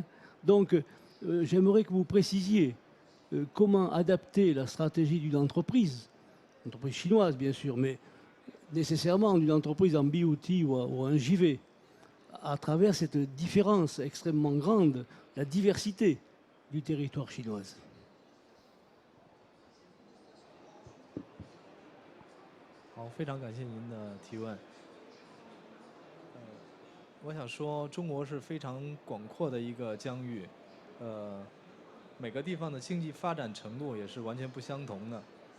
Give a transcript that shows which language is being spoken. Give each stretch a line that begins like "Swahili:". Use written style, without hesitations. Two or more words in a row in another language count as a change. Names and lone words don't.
French: Donc, j'aimerais que vous précisiez comment adapter la stratégie d'une entreprise chinoise, bien sûr, mais nécessairement d'une entreprise en BOT ou en JV, à travers cette différence extrêmement grande, la diversité du territoire chinois.
Chinese: 好，非常感谢您的提问。我想说，中国是非常广阔的一个疆域，每个地方的经济发展程度也是完全不相同的。